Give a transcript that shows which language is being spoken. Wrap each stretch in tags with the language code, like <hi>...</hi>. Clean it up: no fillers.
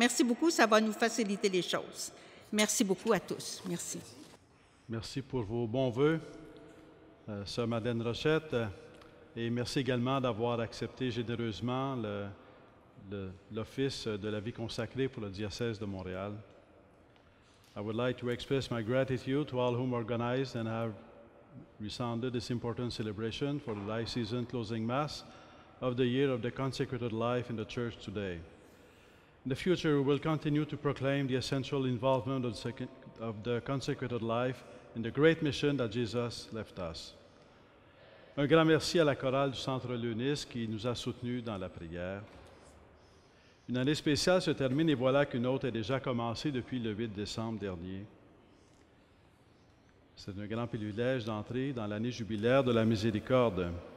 <fr>Merci beaucoup, ça va nous faciliter les choses. Merci beaucoup à tous. Merci. Merci pour vos bons vœux, Sœur Madeleine Rochette, et merci également d'avoir accepté généreusement l'office de la vie consacrée pour le diocèse de Montréal.</fr> <en>I would like to express my gratitude to all whom organized and have resounded this important celebration for the diocesan closing Mass of the year of the consecrated life in the Church today. In the future, we will continue to proclaim the essential involvement of the consecrated life in the great mission that Jesus left us.</en> <fr>Un grand merci à la chorale du Centre Leunis qui nous a soutenus dans la prière. Une année spéciale se termine et voilà qu'une autre est déjà commencée depuis le 8 décembre dernier. C'est un grand privilège d'entrer dans l'année jubilaire de la miséricorde.</fr>